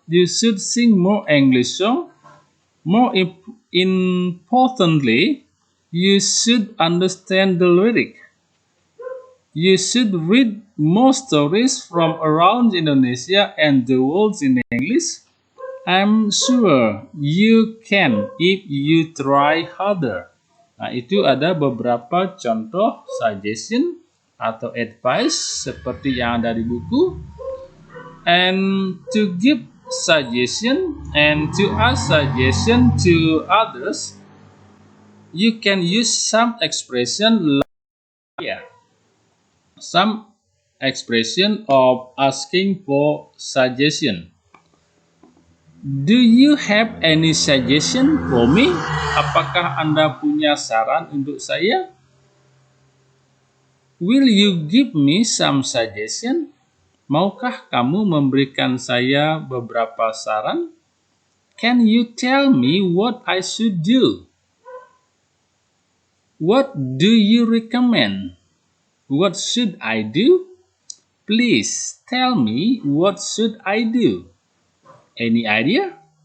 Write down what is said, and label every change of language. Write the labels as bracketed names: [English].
[English] You should sing more English songs. More importantly, you should understand the lyric. You should read more stories from around Indonesia and the world in English. I'm sure you can if you try harder. [Indonesian] Nah, itu ada beberapa contoh suggestion atau advice seperti yang ada di buku. [English] And to give suggestion and to ask suggestion to others, you can use some expression like some expression of asking for suggestion. Do you have any suggestion for me? [Indonesian] Apakah Anda punya saran untuk saya? [English] Will you give me some suggestion? [Indonesian] Maukah kamu memberikan saya beberapa saran? [English] Can you tell me what I should do? What do you recommend? What should I do? Please tell me what should I do? Any idea?